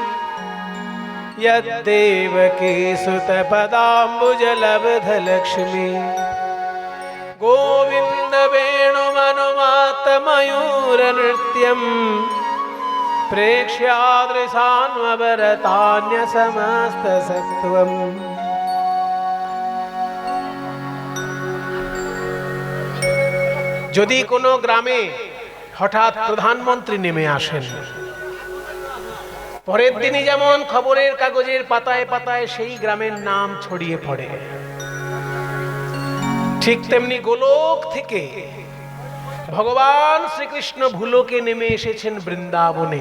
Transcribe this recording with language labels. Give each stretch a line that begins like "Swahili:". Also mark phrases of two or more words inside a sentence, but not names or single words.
Sanskrit: यद्देवकी सुत पदाम्बुजलब्ध लक्ष्मी गोविंद वेणुमनुमात मयूर नृत्यम प्रेक्ष्यादृशान्वरतान्य समस्त सत्वम।
Bangla: যদি কোনো গ্রামে হঠাৎ প্রধানমন্ত্রী নেমে আসেন, পরের দিনই যেমন খবরের কাগজের পাতায় পাতায় সেই গ্রামের নাম ছড়িয়ে পড়ে, ঠিক তেমনি গোলক থেকে ভগবান শ্রীকৃষ্ণ ভুলোকে নেমে এসেছেন বৃন্দাবনে।